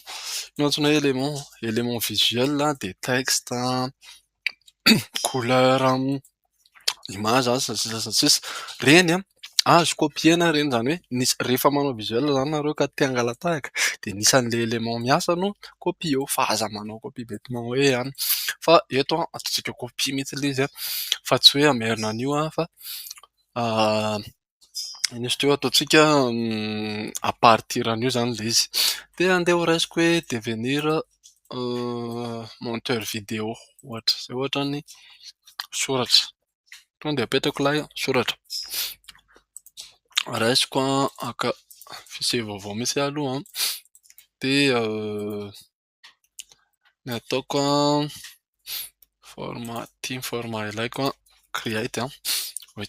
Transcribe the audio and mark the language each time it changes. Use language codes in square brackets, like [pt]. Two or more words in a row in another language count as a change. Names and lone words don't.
[mg] Ino antsoina hoe élément? Élément visuel dia [fr] texte, couleur, image [mg] sy reny azo copier-na reny, izany hoe rehefa manao visuel izany nareo ka te hangala tahaka dia nisy an'ilay élément miasa no copie fa aza manao [fr] copie bêtement [mg] hoe ihany. Fa eto ataontsika copie mihitsy ilay izy fa tsy hoe hamerina an'io fa iny izy teo ataontsika [fr] à partir [mg] an'io izany ilay izy. Dia andeha ho raisiko hoe [fr] devenir monteur vidéo [mg] ohatra, izay ohatra ny soratra. Tonga dia apetrako lahy soratra. Raisiko haka fiseho vaovao mihitsy aloha dia ny ataoko format format ilaiko [en] create ok.